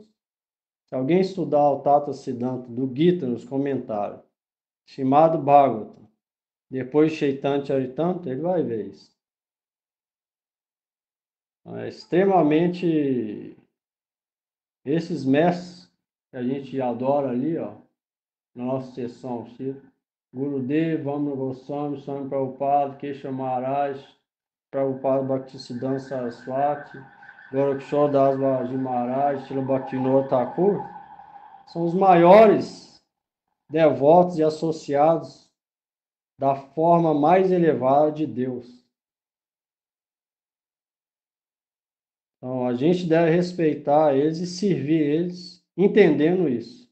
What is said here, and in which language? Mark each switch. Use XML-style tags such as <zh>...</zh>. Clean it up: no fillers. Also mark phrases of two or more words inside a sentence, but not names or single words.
<pt>Se alguém estudar o Tata Siddhanta do Gita nos comentários, Srimad Bhagavatam, depois Chaitanya Charitamrita, ele vai ver isso. É extremamente... Esses mestres que a gente adora ali, ó, na nossa sessão, Gurudev, Vamana Goswami, Swami Prabhupada, Kesha Maharaj, Prabhupada Bhaktisiddhanta Saraswati, Gorakshor Das Babaji Maharaj, Srila Bhaktivinoda Thakur, são os maiores devotos e associados da forma mais elevada de Deus. Então, a gente deve respeitar eles e servir eles, entendendo isso.</pt>